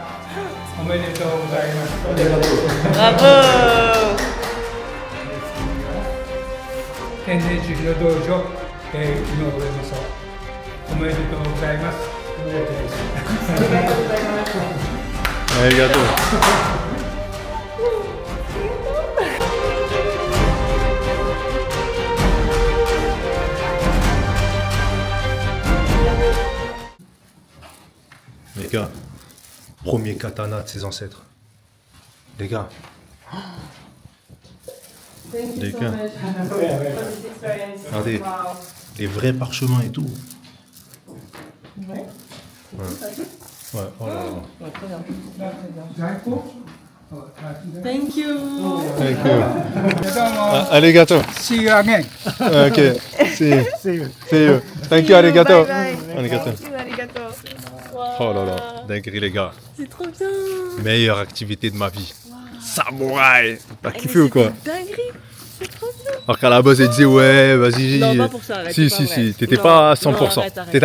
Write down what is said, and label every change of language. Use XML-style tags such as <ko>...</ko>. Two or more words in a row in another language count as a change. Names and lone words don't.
<ja>おめでとうございます。ありがとう。天然酒の道場、井上正雄。おめでとうございます。ありがとう。</ja> <fr>Les gars, premier katana de ses ancêtres. Les gars. Les gars. Regardez, les vrais parchemins et tout. Ouais. Ouais, oh là là.</fr> <en>Thank you. Thank you. Arigato. See you again. Ok. See you. See you. Thank you,</en> <ja>ありがとう。ありがとう.</ja> <fr>Oh là là, dinguerie les gars. C'est trop bien. Meilleure activité de ma vie. Samouraï. T'as kiffé ou quoi? Dinguerie. C'est trop bien. Alors qu'à la base elle disait ouais vas-y. Non, pas pour ça, arrête, Si c'est pas si vrai. si, t'étais Non, pas à non, 100%. arrête, arrête.</fr>